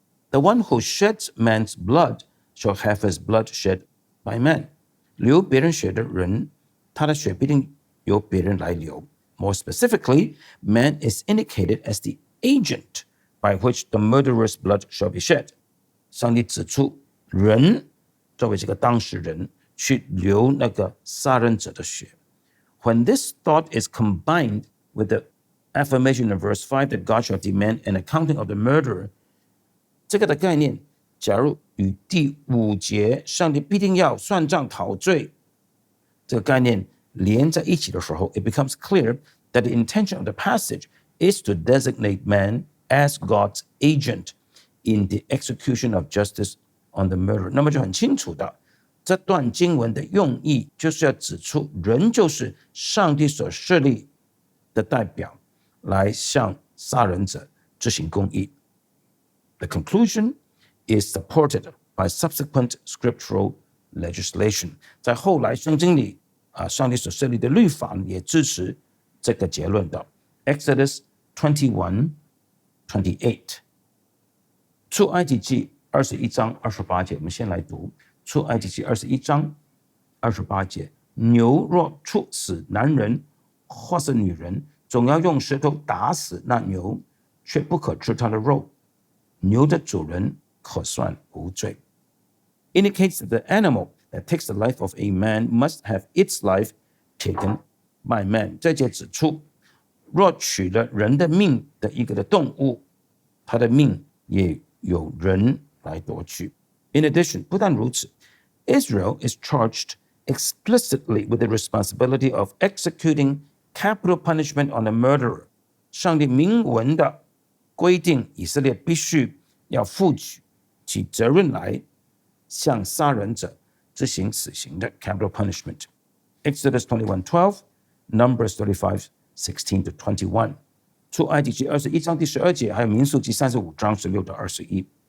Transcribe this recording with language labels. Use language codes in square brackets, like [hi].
[en] The one who sheds man's blood shall have his blood shed by man。 [zh] 流别人血的人，他的血必定由别人来流。 [en] More specifically, man is indicated as the agent by which the murderer's blood shall be shed。 [zh] 上帝指出，人作为这个当事人去流那个杀人者的血。 [en] When this thought is combined with the affirmation in verse 5 that God shall demand an accounting of the murderer, [zh] 这个的概念，假如与第5节上帝必定要算账讨罪这个概念连在一起的时候， [en] it becomes clear that the intention of the passage is to designate man as God's agent in the execution of justice on the murderer。 [zh] 那么就很清楚的，这段经文的用意就是要指出人就是上帝所设立的代表，来向杀人者执行公义。 [en] The conclusion is supported by subsequent scriptural legislation。 [zh] 在后来圣经里上帝所设立的律法也支持这个结论的。 Exodus 21:28， 出埃及记21章28节，我们先来读出埃及记21章28节。牛若处死男人或是女人，总要用石头打死那牛，却不可吃它的肉，牛的主人可算无罪。 [en] Indicates that the animal that takes the life of a man must have its life taken by man。 [zh] 这节指出，若取了人的命的一个的动物，他的命也有人来夺去。 [en] In addition， [zh] 不但如此， [en] Israel is charged explicitly with the responsibility of executing capital punishment on a murderer。 [zh] 上帝明文的规定以色列必须要负起责任来向杀人者执行死刑的 capital punishment。 Exodus 21:12， Numbers 35:16-21， 出埃及记21章第12节，还有民数记35章16-21。